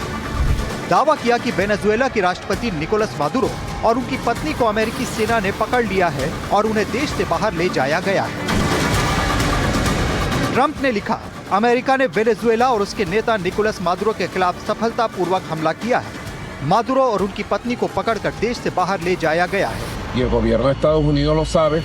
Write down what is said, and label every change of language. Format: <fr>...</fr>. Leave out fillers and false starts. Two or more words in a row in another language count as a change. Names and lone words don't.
<hi>दावा किया कि वेनेजुएला के राष्ट्रपति निकोलस मादुरो और उनकी पत्नी को अमेरिकी सेना ने पकड़ लिया है और उन्हें देश से बाहर ले जाया गया है। ट्रंप ने लिखा, अमेरिका ने वेनेजुएला और उसके नेता निकोलस मादुरो के खिलाफ सफलतापूर्वक हमला किया है। मादुरो और उनकी पत्नी को पकड़कर देश से बाहर ले जाया गया है।</hi> <es>Y el gobierno de Estados Unidos lo sabe.</es>